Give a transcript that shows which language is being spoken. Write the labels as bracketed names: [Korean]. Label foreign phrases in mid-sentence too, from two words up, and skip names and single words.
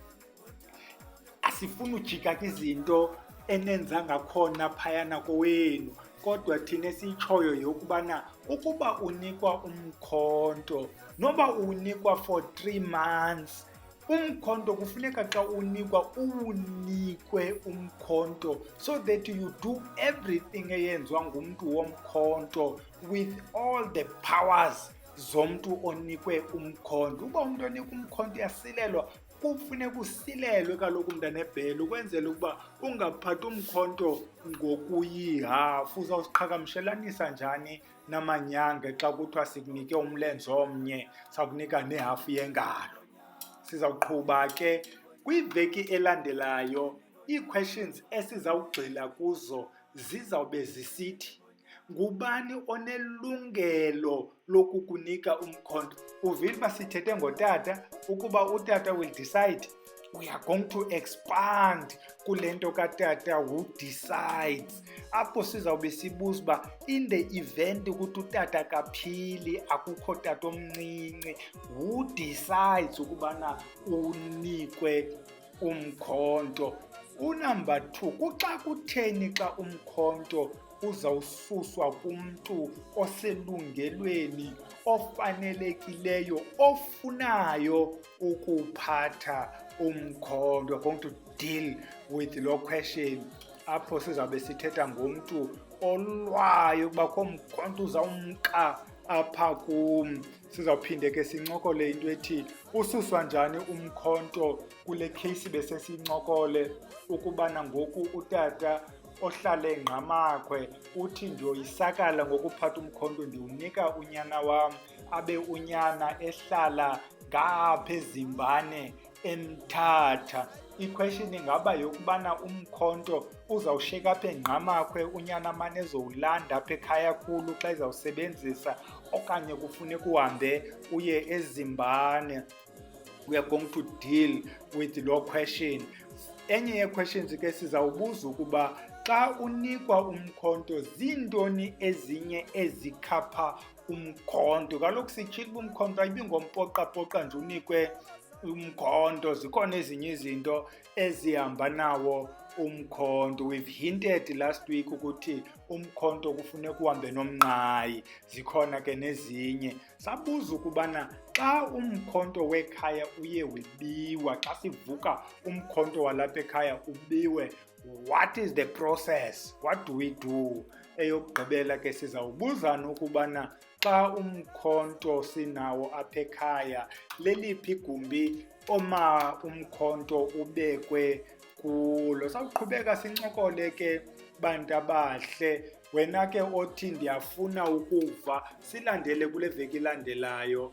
[Xhosa] Asifuni ujika izinto enenza ngakhona phayana kowenu, kodwa thina esiyitshoyo yokubana ukuba unikwa umkhonto noba uwunikwa [English] for 3 months, [Xhosa] umkhonto kufuneka xa unikwa uwunikwe umkhonto [English] so that you do everything [Xhosa] eyenziwa ngumntu womkhonto [English] with all the powers [Xhosa] zomntu onikwe umkhonto. Uba umntu onikwe umkhonto uyasilelwa, kufuneka usilelwe kaloku mntanebhele ukwenzela ukuba ungaphathi umkhonto ngokuyihafu. Uzawusiqhagamshelanisa njani namanyanga xa kuthiwa sikunike umlenze omnye sakunika nehafu yengalo? Sizawuqhuba ke kwiveki elandelayo. Ii-questions esizawugxila kuzo zizawube zisithi ngubani onelungelo lokukunika umkhonto. Uvile uba sithethe ngotata, ukuba utata [English] will decide, we are going to expand [Xhosa] kule nto katata [English] who decides. [Xhosa] Apho sizawube sibuza uba [English] in the event [Xhosa] ukuthi utata kaphili, akukho tata omncinci, [English] who decides [Xhosa] ukubana unikwe umkhonto? Unumber 2, kuxa kutheni xa umkhonto uzawususwa kumntu oselungelweni, ofanelekileyo, ofunayo ukuphatha umkhonto? [English] We're going to deal with [Xhosa] lo question apho sizawube sithetha ngomntu olwayo ukuba kho mkhonto uzawumka apha kum. Sizawuphinde ke sincokole into ethi ususwa njani umkhonto kule case besesincokole ukubana ngoku utata ohlala eNgqamakhwe uthi ndiyoyisakala ngokuphatha umkhonto ndiwunika unyana wam, abe unyana ehlala ngapha eZimbane eMthatha. Iquestion ingaba yokubana umkhonto uzawushiyeka apha eNgqamakhwe, unyana amane ezowulanda apha ekhaya khulu xa ezawusebenzisa, okanye kufuneka uhambe uye eZimbane? [English] We are going to deal with lo question. [Xhosa] Enye yee-questions ke sizawubuza ukuba xa unikwa umkhonto zintoni ezinye ezikhapha umkhonto? Kaloku sitshile uba umkhonto ayibi ngompoqapoqa nje unikwe umkhonto, zikhona ezinye izinto ezihamba nawo umkhonto. [English] We've hinted last week [Xhosa] ukuthi umkhonto kufuneka uhambe nomnqayi, zikhona ke nezinye. Sabuza ukubana xa umkhonto wekhaya uye webiwa, xa sivuka umkhonto walapha ekhaya ubiwe, [English] what is the process? What do we do? [Xhosa] Eyokugqibela ke sizawubuzana ukubana xa umkhonto sinawo apha ekhaya, leliphi igumbi umkhonto ubekwe kulo. Sawuqhubeka sincokole ke bantu abahle. Wena ke othi ndiyafuna ukuva, silandele kule veki ilandelayo.